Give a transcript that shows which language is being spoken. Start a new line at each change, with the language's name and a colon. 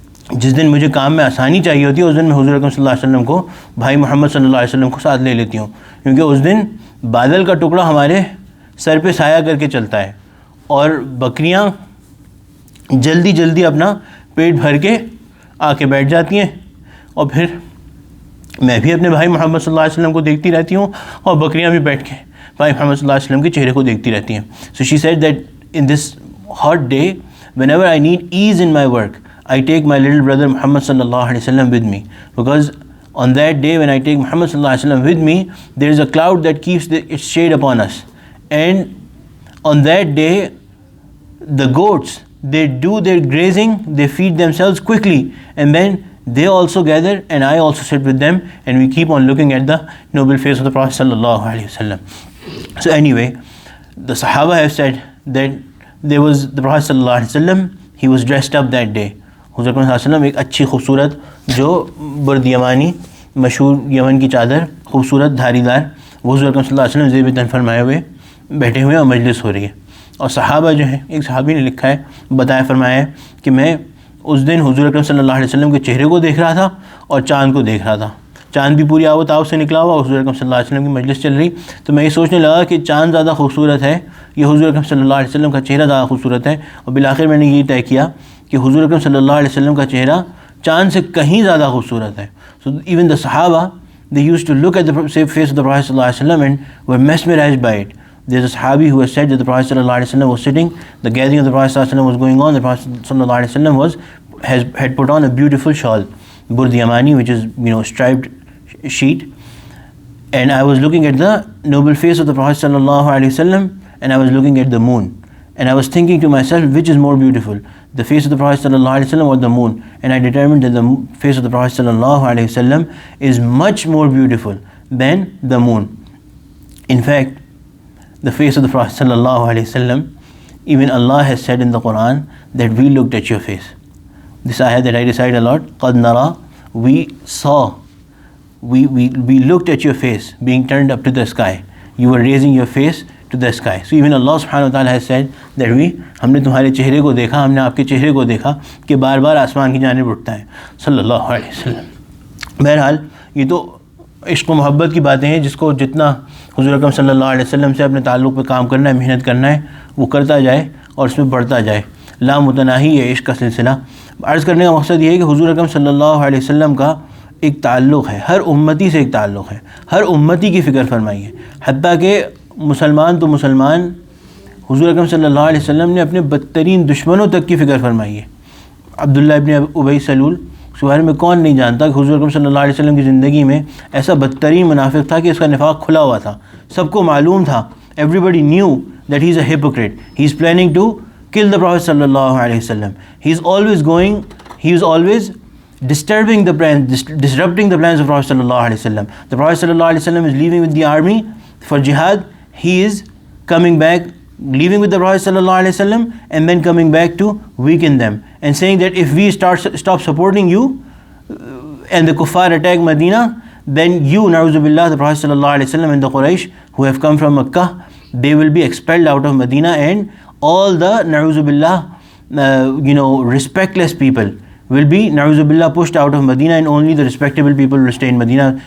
Urdu: جس دن مجھے کام میں آسانی چاہیے ہوتی ہے اس دن میں حضور اکرم صلی اللہ علیہ وسلم کو، بھائی محمد صلی اللہ علیہ وسلم کو ساتھ لے لیتی ہوں، کیونکہ اس دن بادل کا ٹکڑا ہمارے سر پہ سایہ کر کے چلتا ہے اور بکریاں جلدی جلدی اپنا پیٹ بھر کے آ کے بیٹھ جاتی ہیں اور پھر میں بھی اپنے بھائی محمد صلی اللہ علیہ وسلم کو دیکھتی رہتی ہوں اور بکریاں بھی بیٹھ کے بھائی محمد صلی اللہ علیہ وسلم کے چہرے کو دیکھتی رہتی ہیں.
English: So she said that in this hot day, whenever I need ease in my work, I take my little brother Muhammad sallallahu alaihi wasallam with me, because on that day when I take Muhammad sallallahu alaihi wasallam with me, there is a cloud that keeps its shade upon us, and on that day the goats, they do their grazing, they feed themselves quickly, and then they also gather and I also sit with them, and we keep on looking at the noble face of the Prophet sallallahu alaihi wasallam. So anyway, the Sahaba have said that there was the Prophet sallallahu alaihi wasallam, he was dressed up that day.
Urdu: حضور صلی اللہ علیہ وسلم ایک اچھی خوبصورت جو برد یمانی مشہور یمن کی چادر خوبصورت دھاری دار وہ حضور صلی اللہ علیہ وسلم زیب تن فرمائے ہوئے بیٹھے ہوئے اور مجلس ہو رہی ہے. اور صحابہ جو ہیں، ایک صحابی نے لکھا ہے، بتایا فرمایا ہے کہ میں اس دن حضور اکرم صلی اللہ علیہ وسلم کے چہرے کو دیکھ رہا تھا اور چاند کو دیکھ رہا تھا. چاند بھی پوری آب و تاب سے نکلا ہوا، حضور اکرم صلی اللہ علیہ وسلم کی مجلس چل رہی. تو میں یہ سوچنے لگا کہ چاند زیادہ خوبصورت ہے، یہ حضور اکرم صلی اللہ علیہ وسلم کا چہرہ زیادہ خوبصورت ہے. اور بالآخر میں نے یہ طے کیا کہ حضور اکرم صلی اللہ علیہ وسلم کا چہرہ چاند سے کہیں زیادہ خوبصورت ہے.
English: So even the صحابہ they used to look at the face of the Prophet sallallahu alaihi wasallam and were mesmerized by it. There's a Sahabi who has said that the Prophet sallallahu alaihi wasallam was sitting, the gathering of the Prophet sallallahu alaihi wasallam was going on, the Prophet sallallahu alaihi wasallam had put on a beautiful shawl, burd yamani, which is, striped sheet, and I was looking at the noble face of the Prophet sallallahu alaihi wasallam, and I was looking at the moon, and I was thinking to myself, which is more beautiful, the face of the Prophet sallallahu alaihi wasallam or the moon? And I determined that the face of the Prophet sallallahu alaihi wasallam is much more beautiful than the moon. In fact, the face of the Prophet sallallahu alaihi wasallam, even Allah has said in the Quran that we looked at your face. This ayah that I recite a lot,
Arabic: qad nara,
English: we saw, we looked at your face being turned up to the sky. You were raising your face to the sky. So even Allah subhanahu wa ta'ala has said that
Urdu: ہم نے تمہارے چہرے کو دیکھا، ہم نے آپ کے چہرے کو دیکھا کہ بار بار آسمان کی جانب اٹھتا ہے صلی اللہ علیہ وسلم. بہرحال یہ تو عشق و محبت کی باتیں ہیں، جس کو جتنا حضور اکرم صلی اللہ علیہ وسلم سے اپنے تعلق پہ کام کرنا ہے، محنت کرنا ہے، وہ کرتا جائے اور اس میں بڑھتا جائے. لا متناہی ہے عشق کا سلسلہ. عرض کرنے کا مقصد یہ ہے کہ حضور اکرم صلی اللہ علیہ وسلم کا ایک تعلق ہے، ہر امتی سے ایک تعلق ہے، ہر امتی کی فکر فرمائیے. حتیٰ کہ مسلمان تو مسلمان، حضور اکرم صلی اللہ علیہ وسلم نے اپنے بدترین دشمنوں تک کی فکر فرمائی ہے. عبداللہ ابن ابی سلول اس بارے میں کون نہیں جانتا کہ حضور اکرم صلی اللہ علیہ وسلم کی زندگی میں ایسا بدترین منافق تھا کہ اس کا نفاق کھلا ہوا تھا، سب کو معلوم تھا.
English: Everybody knew that he is a hypocrite. He is planning to kill the Prophet sallallahu alaihi wasallam. He is always disturbing the plans, disrupting the plans of Prophet sallallahu alaihi wasallam. The Prophet sallallahu alaihi wasallam is leaving with the army for jihad. He is coming back, leaving with the Prophet sallallahu alaihi wasallam, and then coming back to weaken them and saying that if we stop supporting you and the kuffar attack Medina, then you, na'udhu billah, the Prophet sallallahu alaihi wasallam and the Quraysh who have come from Makkah, they will be expelled out of Medina, and all the na'udhu billah respectless people will be na'udhu billah pushed out of Medina, and only the respectable people will stay in Medina.